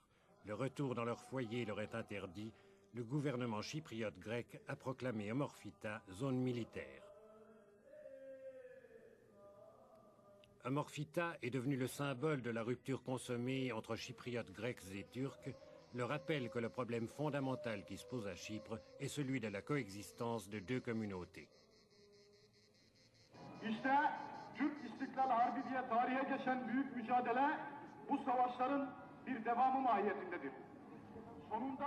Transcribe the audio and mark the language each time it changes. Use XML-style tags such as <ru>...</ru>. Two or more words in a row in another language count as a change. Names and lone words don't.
<fr>Le retour dans leur foyer leur est interdit. Le gouvernement chypriote grec a proclamé Omorphita zone militaire. Omorphita est devenu le symbole de la rupture consommée entre chypriotes grecs et turcs, le rappel que le problème fondamental qui se pose à Chypre est celui de la coexistence de deux communautés.</fr> <tr>İşte Türk İstiklal Harbi diye tarihe geçen büyük mücadele bu savaşların bir devamı mahiyetindedir. Sonunda</tr>